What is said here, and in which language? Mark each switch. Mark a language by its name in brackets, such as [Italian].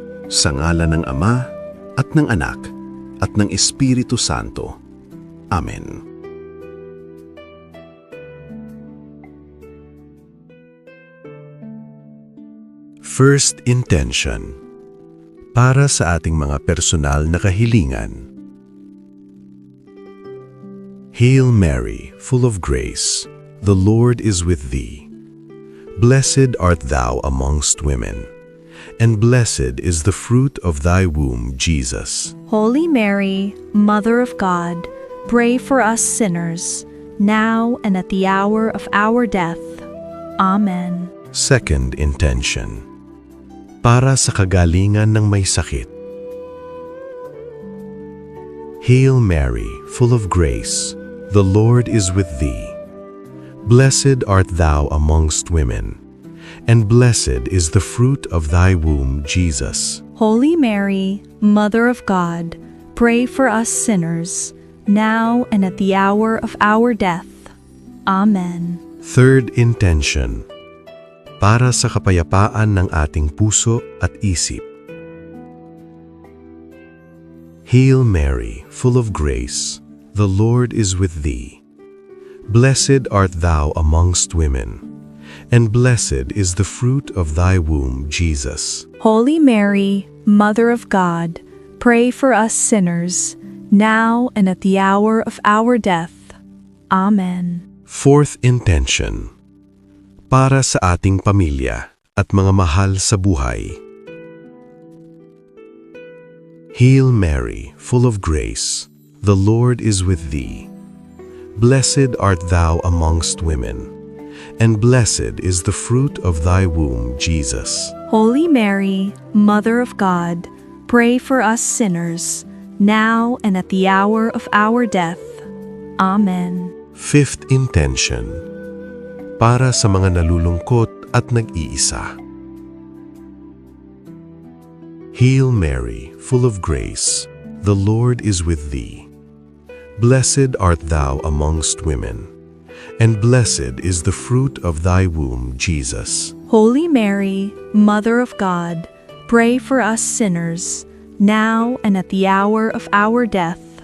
[Filipino] Sa ngalan ng Ama, at ng Anak, at ng Espiritu Santo. Amen. [English] First intention. [Filipino] Para sa ating mga personal na kahilingan. [English] Hail Mary, full of grace, the Lord is with thee. Blessed art thou amongst women, and blessed is the fruit of thy womb, Jesus. Holy Mary, Mother of God, pray for us sinners, now and at the hour of our death. Amen. Second intention. [Filipino] Para sa kagalingan ng may sakit. [English] Hail Mary, full of grace, the Lord is with thee. Blessed art thou amongst women, and blessed is the fruit of thy womb, Jesus. Holy Mary, Mother of God, pray for us sinners, now and at the hour of our death. Amen. Third intention. [Filipino] Para sa kapayapaan ng ating puso at isip. [English] Hail Mary, full of grace, the Lord is with thee. Blessed art thou amongst women, and blessed is the fruit of thy womb, Jesus. Holy Mary, Mother of God, pray for us sinners, now and at the hour of our death. Amen. Fourth intention. [Filipino] Para sa ating pamilya at mga mahal sa buhay. [English] Hail Mary, full of grace, the Lord is with thee. Blessed art thou amongst women, and blessed is the fruit of thy womb, Jesus. Holy Mary, Mother of God, pray for us sinners, now and at the hour of our death. Amen. Fifth intention. [Filipino] Para sa mga nalulungkot at nag-iisa. [English] Hail Mary, full of grace, the Lord is with thee. Blessed art thou amongst women, and blessed is the fruit of thy womb, Jesus. Holy Mary, Mother of God, pray for us sinners, now and at the hour of our death.